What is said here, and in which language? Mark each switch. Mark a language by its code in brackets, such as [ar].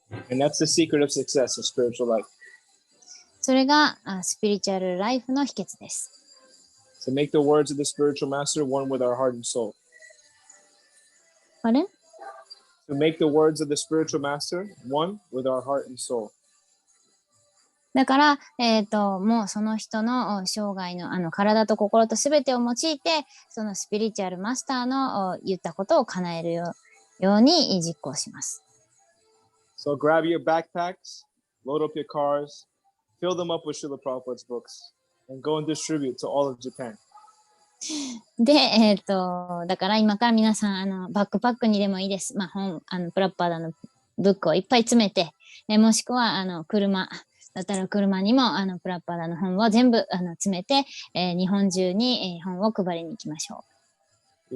[en] And that's the secret of success in spiritual life. [ja] それがスピリチュアルライフの秘訣です。 [en] To make the words of the spiritual master one with our heart and soul. Pardon? To make the words of the spiritual master one with our heart and soul. [ja] だから、もうその人の生涯の体と心とすべてを用いて、そのスピリチュアルマスターの言ったことを叶えるように実行します。 [en] So grab your backpacks, load up your cars, fill them up with Srila Prabhupada's books, and go and distribute to all of Japan. [ja] で、だから今から皆さん、バックパックにでもいいです。まあ、プラッパーダのブックをいっぱい詰めて、もしくは、車だったら車にも、プラッパーダの本を全部、詰めて、日本中に、本を配りに行きましょう。